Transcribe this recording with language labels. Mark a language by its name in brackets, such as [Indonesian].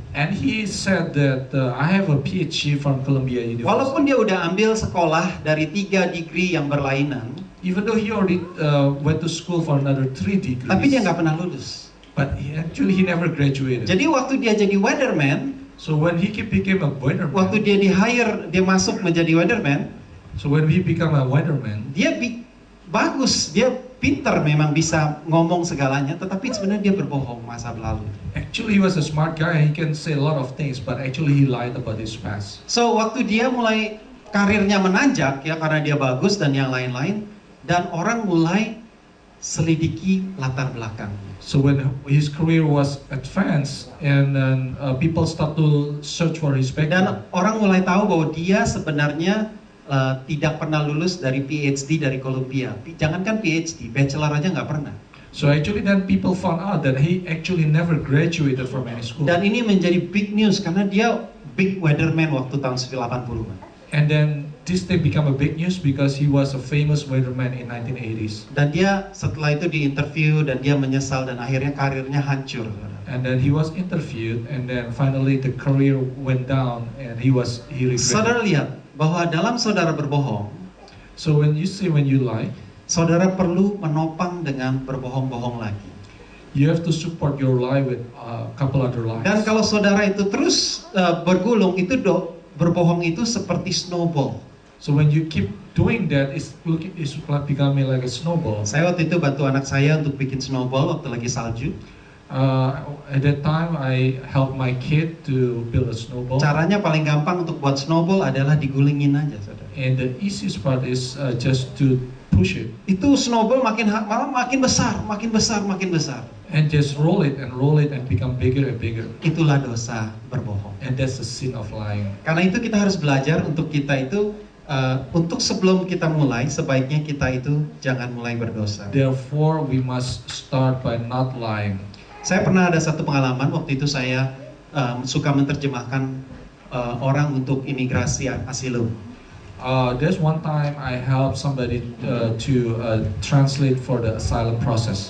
[English] And he said that I have a PhD from Columbia University. [Indonesian] Walaupun dia udah ambil sekolah dari 3 degree yang berlainan, [English] Even though he already went to school for another 3 degrees. [Indonesian] tapi dia nggak pernah lulus. [English] But he never graduated. [Indonesian] Jadi waktu dia jadi weatherman, [English] So when he became a weatherman. [Indonesian] waktu dia di-hire, dia masuk menjadi weatherman, [English] So when he became a weatherman. [Indonesian] dia bagus, dia pinter memang bisa ngomong segalanya, tetapi sebenarnya dia berbohong masa lalu. [English] Actually he was a smart guy. He can say a lot of things, but actually he lied about his past. [Indonesian] So waktu dia mulai karirnya menanjak ya karena dia bagus dan yang lain-lain, dan orang mulai selidiki latar belakang. [English] So when his career was advanced and then people start to search for his [Indonesian] Dan [English] background. [Indonesian] orang mulai tahu bahwa dia sebenarnya tidak pernah lulus dari PhD dari Columbia. Jangankan PhD, bachelor aja nggak pernah. [English] So actually then people found out that he actually never graduated from any school. [Indonesian] Dan ini menjadi [English] big news [Indonesian] karena dia big weatherman waktu tahun 80-an. [English] And then this thing became a big news because he was a famous weatherman in 1980s. [Indonesian] Dan dia setelah itu diinterview dan dia menyesal dan akhirnya karirnya hancur. [English] And then he was interviewed and then finally the career went down and he regretted. [Indonesian] Saudara lihat bahwa dalam saudara berbohong, [English] So when you lie, [Indonesian] saudara perlu menopang dengan berbohong-bohong lagi. [English] you have to support your lie with a couple other lies. [Indonesian] Dan kalau saudara itu terus bergulung, itu berbohong itu seperti snowball. [English] So when you keep doing that, it's like becoming like a snowball. [Indonesian] Saya waktu itu bantu anak saya untuk bikin snowball waktu lagi salju. [English] At that time, I helped my kid to build a snowball. [Indonesian] Caranya paling gampang untuk buat snowball adalah digulingin aja, saudara. [English] And the easiest part is just to push it. [Indonesian] Itu snowball malah makin besar, makin besar, makin besar. [English] And just roll it and become bigger and bigger. [Indonesian] Itulah dosa berbohong. [English] And that's the sin of lying. [Indonesian] Karena itu kita harus belajar untuk kita itu untuk sebelum kita mulai, sebaiknya kita itu jangan mulai berdosa. [English] Therefore, we must start by not lying. [Indonesian] Saya pernah ada satu pengalaman, waktu itu saya suka menerjemahkan orang untuk imigrasi asilum. [English] There's one time I helped somebody to translate for the asylum process.